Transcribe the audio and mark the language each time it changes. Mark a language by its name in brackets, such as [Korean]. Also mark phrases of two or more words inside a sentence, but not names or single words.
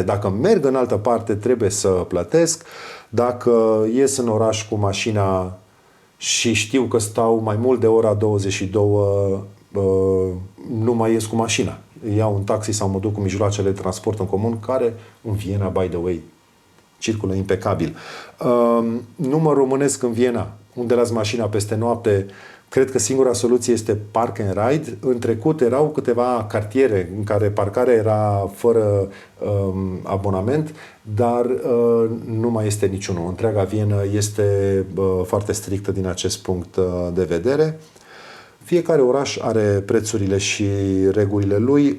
[Romanian] Dacă merg în altă parte, trebuie să plătesc. Dacă ies în oraș cu mașina și știu că stau mai mult de ora 22, nu mai ies cu mașina. Iau un taxi sau mă duc cu mijloacele de transport în comun, care în Viena, [English] by the way, [Romanian] circulă impecabil. Număr românesc în Viena, unde las mașina peste noapte. Cred că singura soluție este [English] park and ride. [Romanian] În trecut erau câteva cartiere în care parcarea era fără abonament, dar nu mai este niciunul. Întreaga Vienă este foarte strictă din acest punct de vedere. Fiecare oraș are prețurile și regulile lui.